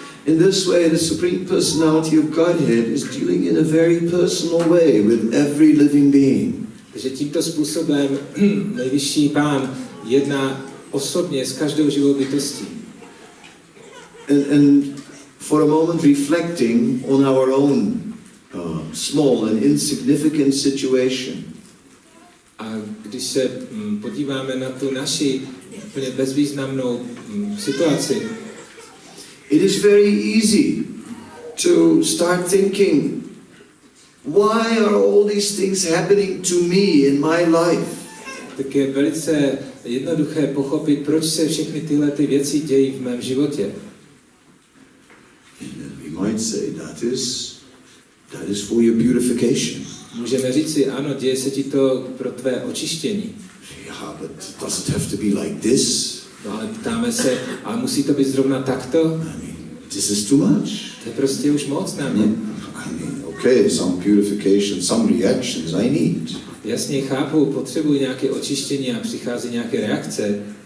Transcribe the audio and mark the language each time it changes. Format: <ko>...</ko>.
<en>In this way, the Supreme Personality of Godhead is dealing in a very personal way with every living being.</en> <cs>Takže tímto způsobem nejvyšší pán jedná osobně s každou živou bytostí.</cs> <en>And for a moment reflecting on our own small and insignificant situation.</en> <cs>A když se podíváme na tu naši úplně bezvýznamnou situaci,</cs> <en>it is very easy to start thinking, why are all these things happening to me in my life?</en> <cs>tak je velice jednoduché pochopit, proč se všechny tyhle ty věci dějí v mém životě.</cs> <en>We might say that is for your purification.</en> <cs>Můžeme říci, ano, děje se ti to pro tvé očištění.</cs> <en>Yeah, but does it have to be like this?</en> <cs>No ale ptáme se, ale musí to být zrovna takto?</cs> <en>I mean, this is too much.</en> <cs>To je prostě už moc na mě.</cs> <en>I mean, okay, some purification, some reactions I need.</en> <cs>Jasně chápu, potřebuji nějaké očištění a přichází nějaké reakce.</cs>